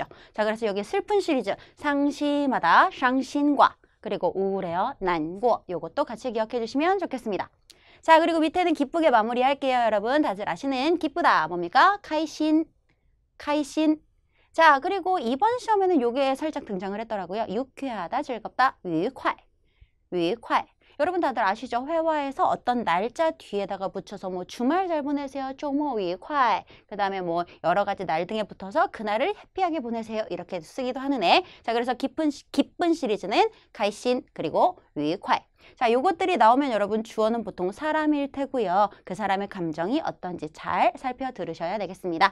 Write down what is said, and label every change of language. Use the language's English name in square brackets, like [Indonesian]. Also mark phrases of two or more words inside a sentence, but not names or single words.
[Korean] 자, 그래서 여기 슬픈 시리즈 상심하다, 상심과 그리고 우울해요, 난고 요것도 같이 기억해 주시면 좋겠습니다. 자, 그리고 밑에는 기쁘게 마무리할게요. 여러분 다들 아시는 기쁘다 뭡니까? [Chinese] 开心，开心. [Korean] 자, 그리고 이번 시험에는 요게 살짝 등장을 했더라고요. 유쾌하다, 즐겁다, [Chinese] 愉快, 愉快. [Korean] 여러분 다들 아시죠? 회화에서 어떤 날짜 뒤에다가 붙여서 뭐 주말 잘 보내세요, [Chinese] 周末愉快. [Korean] 그 다음에 뭐 여러 가지 날 등에 붙어서 그날을 해피하게 보내세요. 이렇게 쓰기도 하는 애. 자, 그래서 기쁜 시리즈는 가이신 그리고 愉快. 자, 요것들이 나오면 여러분 주어는 보통 사람일 테고요. 그 사람의 감정이 어떤지 잘 살펴 들으셔야 되겠습니다.